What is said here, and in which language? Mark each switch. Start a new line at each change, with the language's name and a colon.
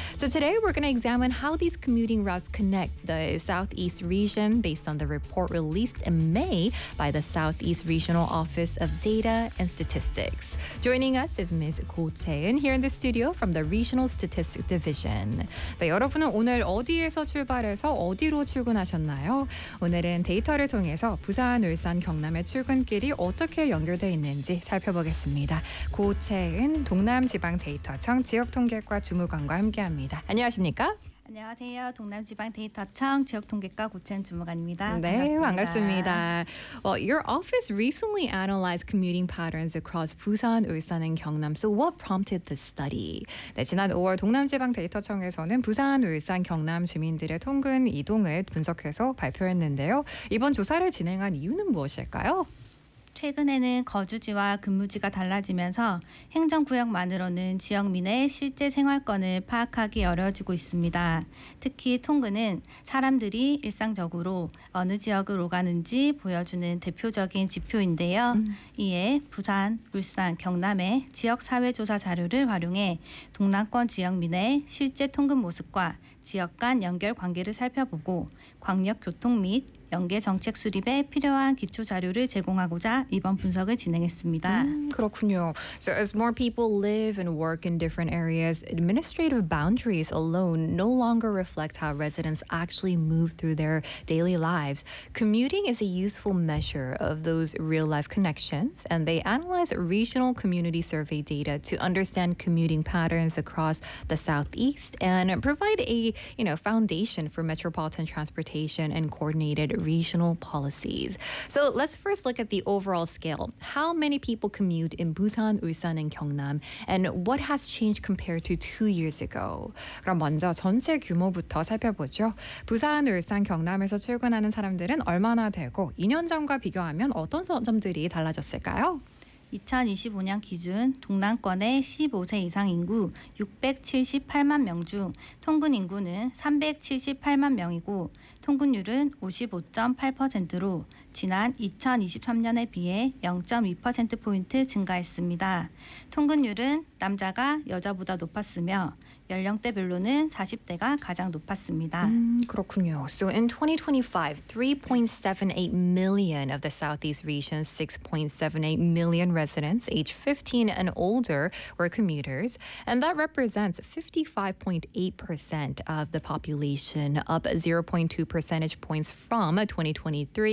English: So today we're going to examine how these commuting routes connect the Southeast region based on the report released in May by the Southeast Regional Office of Data and Statistics. Joining us is Ms. Go Tae-eun here in the studio from the Regional Statistics Division.
Korean: 네, 여러분은 오늘 어디에서 출발해서 어디로 출근하셨나요? 오늘은 데이터를 통해서 부산, 울산, 경남의 출근길이 어떻게 연결되어 있는지 살펴보겠습니다. 고 채은 동남지방데이터청 지역통계과 주무관과 함께합니다. 안녕하십니까? 안녕하세요. 동남지방데이터청 지역통계과 고채은 주무관입니다. 네, 반갑습니다. 반갑습니다.
English: Well, your office recently analyzed commuting patterns across Busan, Ulsan, and Gyeongnam. So what prompted this study?
Korean: 네, 지난 5월 동남지방데이터청에서는 부산, 울산, 경남 주민들의 통근 이동을 분석해서 발표했는데요. 이번 조사를 진행한 이유는 무엇일까요? 최근에는 거주지와 근무지가 달라지면서 행정구역만으로는 지역민의 실제 생활권을 파악하기 어려워지고 있습니다. 특히 통근은 사람들이 일상적으로 어느 지역을 오가는지 보여주는 대표적인 지표인데요. 이에 부산, 울산, 경남의 지역사회조사 자료를 활용해 동남권 지역민의 실제 통근 모습과 지역 간 연결 관계를 살펴보고 광역교통 및 연계 정책 수립에 필요한 기초 자료를 제공하고자 이번 분석을 진행했습니다. 그렇군요.
English: So as more people live and work in different areas, administrative boundaries alone no longer reflect how residents actually move through their daily lives. Commuting is a useful measure of those real-life connections, and they analyze regional community survey data to understand commuting patterns across the Southeast and provide a, you know, foundation for metropolitan transportation and coordinated regional policies. So let's first look at the overall scale. How many people commute in Busan, Ulsan, and Gyeongnam? And what has changed compared to 2 years ago?
Korean: 그럼 먼저 전체 규모부터 살펴보죠. 부산, 울산, 경남에서 출근하는 사람들은 얼마나 되고 2년 전과 비교하면 어떤 점들이 달라졌을까요? 2025년 기준 동남권의 15세 이상 인구 678만 명 중 통근 인구는 378만 명이고 통근율은 55.8%로 지난 2023년에 비해 0.2%포인트 증가했습니다. 통근율은 남자가 여자보다 높았으며 연령대별로는 40대가 가장 높았습니다. 그렇군요.
English: So in 2025, 3.78 million of the Southeast region's 6.78 million residents age 15 and older were commuters, and that represents 55.8% of the population, up 0.2 percentage points from 2023.